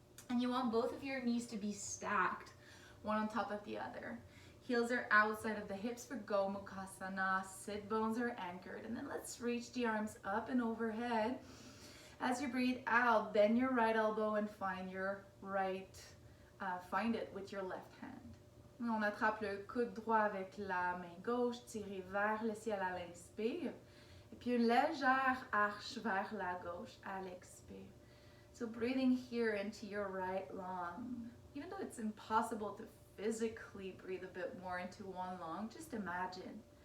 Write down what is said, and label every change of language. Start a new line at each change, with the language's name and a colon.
English: And you want both of your knees to be stacked, one on top of the other. Heels are outside of the hips for Gomukhasana. Sit bones are anchored. And then let's reach the arms up and overhead. As you breathe out, bend your right elbow and find your right, find it with your left hand.
French: On attrape le coude droit avec la main gauche, tirez vers le ciel à l'inspire. Et puis une légère arche vers la gauche à l'expire.
English: So breathing here into your right lung. Even though it's impossible to physically breathe a bit more into one lung, just imagine.